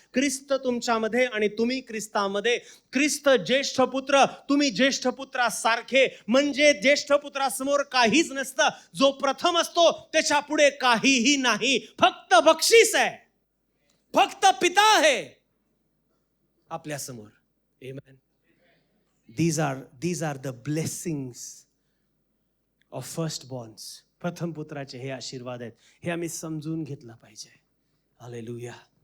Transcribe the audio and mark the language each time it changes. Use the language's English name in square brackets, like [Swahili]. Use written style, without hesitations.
[Marathi] ख्रिस्त तुमच्यामध्ये आणि तुम्ही ख्रिस्तामध्ये. ख्रिस्त ज्येष्ठ पुत्र, तुम्ही ज्येष्ठ पुत्रासारखे, म्हणजे ज्येष्ठ पुत्रासमोर काहीच नसतं. जो प्रथम असतो त्याच्या पुढे काहीही नाही, फक्त बक्षीस आहे, फक्त पिता आहे आपल्या समोर. [English] Amen. These are the blessings of firstborns. [Marathi] प्रथम पुत्राचे हे आशीर्वाद आहेत. हे आम्ही समजून घेतलं पाहिजे. हालेलुया.